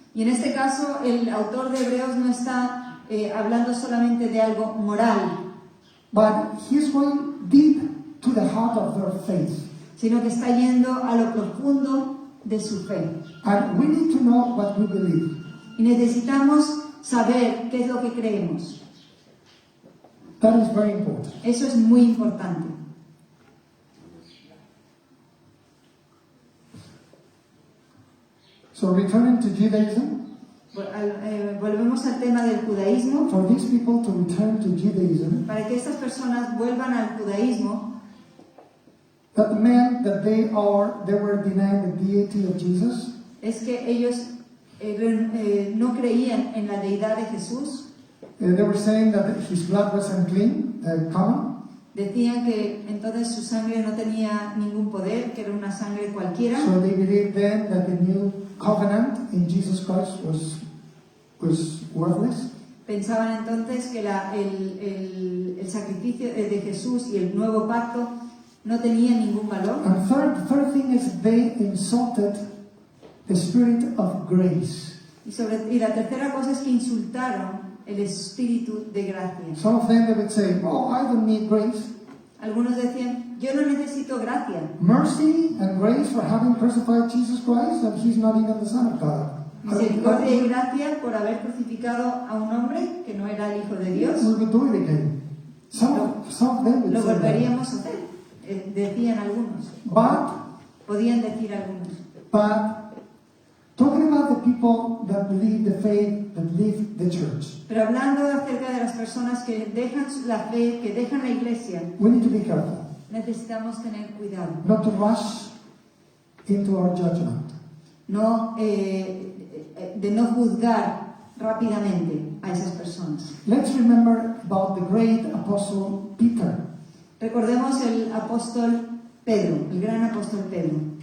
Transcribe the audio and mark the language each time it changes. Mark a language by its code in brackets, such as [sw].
[es] Y en este caso, el autor de Hebreos no está hablando solamente de algo moral, [en] but he's going deep to the heart of their faith. [es] Sino que está yendo a lo profundo de su fe. [en] And we need to know what we believe. [es] Y necesitamos saber qué es lo que creemos. [en] That is very important. [es] Eso es muy importante. [en] So returning to Judaism, [es] volvemos al tema del judaísmo. [en] for these people to return to Judaism, [es] Para que estas personas vuelvan al judaísmo, [en] that meant that they were denying the deity of Jesus. [es] Es que ellos no creían en la deidad de Jesús. [en] They were saying that his blood was unclean, common. [es] Decían que entonces su sangre no tenía ningún poder, que era una sangre cualquiera. [en] So they believed then that the new covenant in Jesus Christ was worthless. [es] Pensaban entonces que el sacrificio de Jesús y el nuevo pacto no tenía ningún valor. [en] And third thing is they insulted the spirit of grace. [es] Y la tercera cosa es que insultaron el espíritu de gracia. [en] Some of them they would say, "Oh, I don't need grace. [es] Algunos decían, yo no necesito gracia. [en] Mercy and grace for having crucified Jesus Christ, and he's not even the Son of God." [es] Misericordia y gracia por haber crucificado a un hombre que no era el Hijo de Dios. [en] We would do it again. Some of them would [es] Lo [en] say that. [es] volveríamos a hacer, decían algunos. Podían decir algunos. [en] But talking about the people that believe the faith, that live the church, [es] Pero hablando acerca de las personas que dejan la fe, que dejan la iglesia, [en] we need to be careful [es] necesitamos tener cuidado. [en] not to rush into our judgment. [es] De no juzgar rápidamente a esas personas. [en] Let's remember about the great apostle Peter. [es] Recordemos el apóstol Pedro, el gran apóstol Pedro.